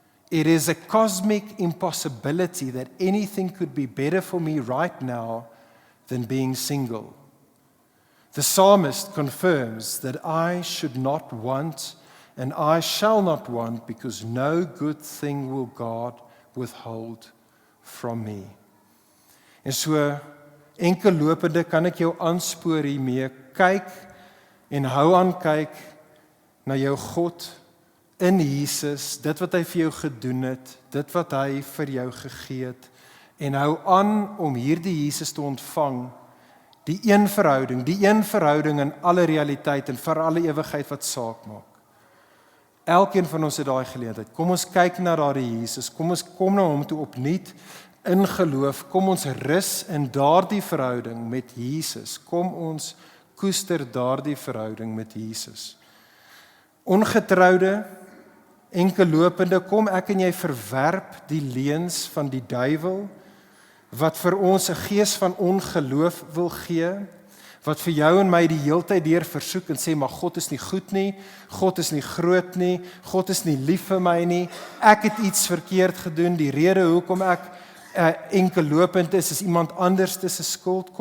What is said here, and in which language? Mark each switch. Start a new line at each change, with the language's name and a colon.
English: It is a cosmic impossibility that anything could be better for me right now than being single. The psalmist confirms that I should not want and I shall not want, because no good thing will God withhold from me.
Afrikaans: En so enkel lopende kan ek jou aanspoor hiermee, kyk en hou aan kyk na jou God in Jesus, dit wat hy vir jou gedoen het, dit wat hy vir jou gegee het, en hou aan om hierdie Jesus te ontvang, die een verhouding in alle realiteit en vir alle ewigheid wat saak maak. Elkeen van ons het daai geleentheid. Kom ons kyk na daardie Jesus, kom na hom toe opnuut in geloof, kom ons rus in daardie verhouding met Jesus, kom ons koester daardie verhouding met Jesus. Ongetroude, enkellopende, kom ek en jy verwerp die leuns van die duiwel, wat vir ons 'n gees van ongeloof wil gee, wat vir jou en my die heeltyd deur versoek en sê, maar God is nie goed nie, God is nie groot nie, God is nie lief vir my nie, ek het iets verkeerd gedoen, die rede hoekom ek enkellopend is iemand anders se skuld.